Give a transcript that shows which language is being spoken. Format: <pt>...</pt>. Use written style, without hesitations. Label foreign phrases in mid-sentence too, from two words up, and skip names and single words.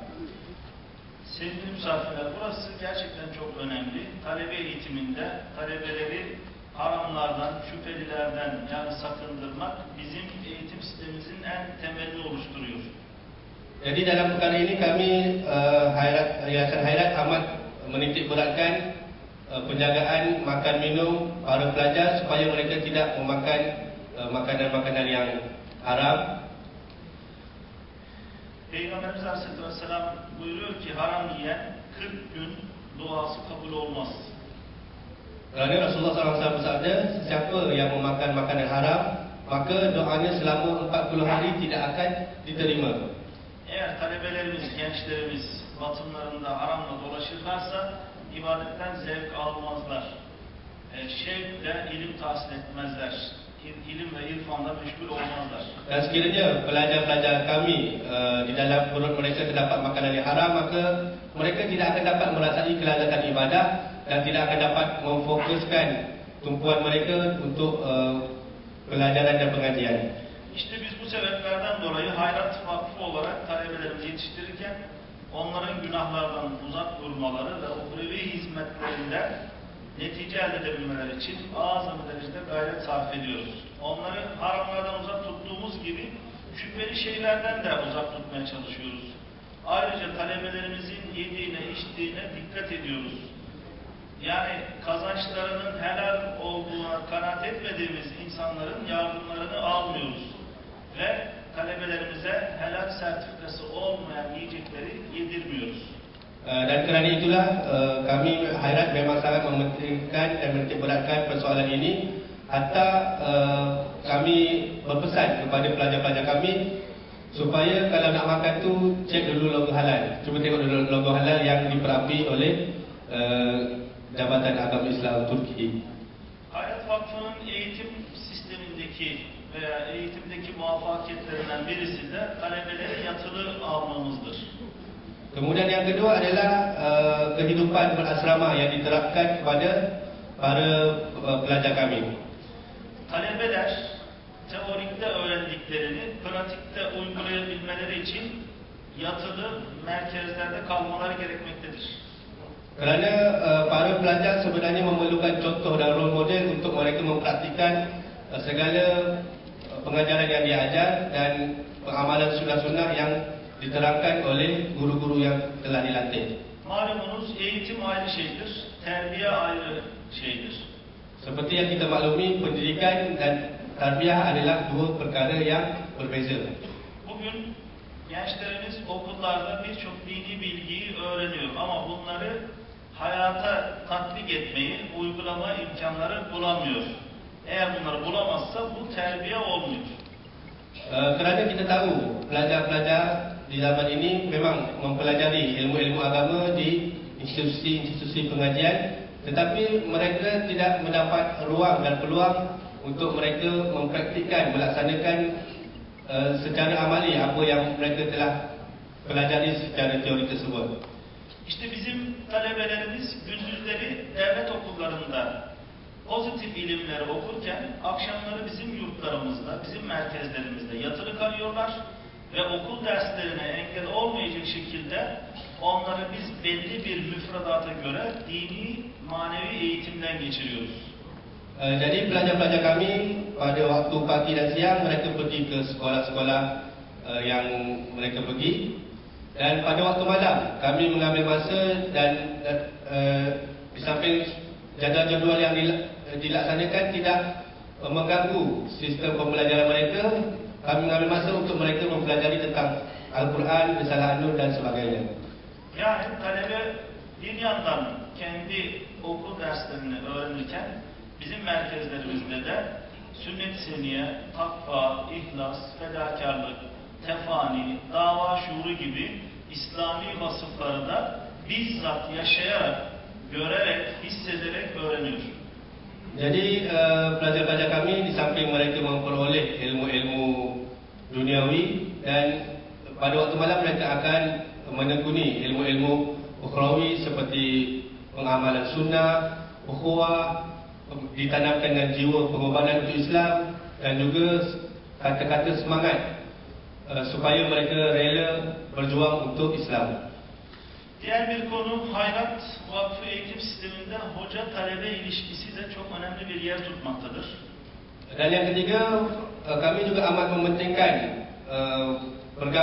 <tr>Sevgili misafirler, burası gerçekten çok önemli. Talebe eğitiminde talebeleri haramlardan, şüphelilerden yani sakındırmak bizim eğitim sistemimizin en temelini oluşturuyor.</tr> <ms>Jadi dalam perkara ini kami Yayasan Khairat amat menitik beratkan penjagaan makan minum para pelajar supaya mereka tidak memakan makanan-makanan yang haram.</ms> <tr>Peygamberimiz</tr> <ar>عليه الصلاة والسلام</ar> <tr>buyuruyor ki haram yiyen 40 gün duası kabul olmaz.</tr> <ms>Kerana Rasulullah SAW bersabda, sesiapa yang memakan makanan haram, maka doanya selama 40 hari tidak akan diterima.</ms> <tr>Eğer talebelerimiz, gençlerimiz batınlarında haramla dolaşırlarsa ibadetten zevk almazlar. Şevkle ilim tahsil etmezler. İlim ve irfanla meşgul olmazlar.</tr> <ms>Dan sekiranya pelajar-pelajar kami di dalam perut mereka terdapat makanan yang haram, maka mereka tidak akan dapat merasai kelazatan ibadah dan tidak akan dapat memfokuskan tumpuan mereka untuk pelajaran dan pengajian.</ms> <tr>İşte biz bu sebeplerden dolayı Hayrat Vakfı olarak talebelerimizi yetiştirirken onların günahlardan uzak durmaları ve uhrevi hizmetlerinde netice elde edebilmeleri için azami derecede gayret sarf ediyoruz. Onları haramlardan uzak tuttuğumuz gibi şüpheli şeylerden de uzak tutmaya çalışıyoruz. Ayrıca talebelerimizin yediğine, içtiğine dikkat ediyoruz. Yani kazançlarının helal olduğuna kanaat etmediğimiz insanların yardımlarını almıyoruz. Ve talebelerimize helal sertifikası olmayan yiyecekleri yedirmiyoruz.</tr> <ms>Dan kerana itulah kami Khairat memang sangat mementingkan dan menitikberatkan persoalan ini. Hatta kami berpesan kepada pelajar-pelajar kami supaya kalau nak makan tu cek dulu logo halal. Cuba tengok dulu logo halal yang diperapi oleh Jabatan Agama Islam Turki.</ms> <tr>Hayrat Vakfı'nın eğitim sistemindeki veya eğitimdeki muvaffakiyetlerinden birisi de talebeleri yatılı almamızdır.</tr> <ms>Kemudian yang kedua adalah kehidupan berasrama yang diterapkan kepada para pelajar kami.</ms> <tr>Talebeler teorikte öğrendiklerini pratikte uygulayabilmeleri için yatılı merkezlerde kalmaları gerekmektedir.</tr> <ms>Kerana para pelajar sebenarnya memerlukan contoh dan</ms> <en>role model</en> <ms>untuk mereka mempraktikkan segala pengajaran yang diajar dan pengamalan sunnah-sunnah yang diterangkan oleh guru-guru yang telah dilantik.</ms> <tr>Malumunuz eğitim ayrı şeydir, terbiye ayrı şeydir.</tr> <ms>Seperti yang kita maklumi, pendidikan dan tarbiyah adalah dua perkara yang berbeza.</ms> <tr>Bugün gençlerimiz okullarda birçok dini bilgiyi öğreniyor ama bunları hayata tatbik etmeyi, uygulama imkanları bulamıyor. Eğer bunları bulamazsa bu terbiye olmuyor.</tr> <ms>Kerana kita tahu pelajar-pelajar di zaman ini memang mempelajari ilmu-ilmu agama di institusi-institusi pengajian, tetapi mereka tidak mendapat ruang dan peluang untuk mereka mempraktikkan, melaksanakan secara amali apa yang mereka telah pelajari secara teori tersebut.</ms> <tr>İşte bizim talebelerimiz gündüzleri devlet okullarında pozitif ilimleri okurken akşamları bizim yurtlarımızda, bizim merkezlerimizde yatılı kalıyorlar ve okul derslerine engel olmayacak şekilde onları biz belli bir müfredata göre dini, manevi eğitimden geçiriyoruz.</tr> <ms>Jadi pelajar-pelajar kami pada waktu pagi dan siang mereka pergi ke sekolah-sekolah yang mereka pergi, dan pada waktu malam kami mengambil masa dan di samping jadual-jadual yang dilaksanakan tidak mengganggu sistem pembelajaran mereka, kami mengambil masa untuk mereka mempelajari tentang Al-Quran, Risalah An-Nur dan sebagainya.</ms> <tr>Yani talebe bir yandan kendi okul derslerini öğrenirken bizim merkezlerimizde de sünnet-i seniye, takva, ihlas, fedakarlık, tefani, dava şuuru gibi İslami vasıfları da bizzat yaşayarak, görerek, hissederek öğreniyor.</tr> <ms>Jadi pelajar-pelajar kami di samping mereka memperoleh ilmu-ilmu duniawi dan pada waktu malam mereka akan menekuni ilmu-ilmu ukhrawi seperti pengamalan sunnah, ukhuwah, ditanamkan dengan jiwa pengorbanan untuk Islam dan juga kata-kata semangat supaya mereka rela berjuang untuk Islam.</ms> <tr>Diğer bir konu Hayrat Vakfı eğitim sisteminde hoca-talebe ilişkisi de çok önemli bir yer tutmaktadır.</tr> <ms>Dan yang ketiga, kami juga amat mementingkan pergaulan</ms>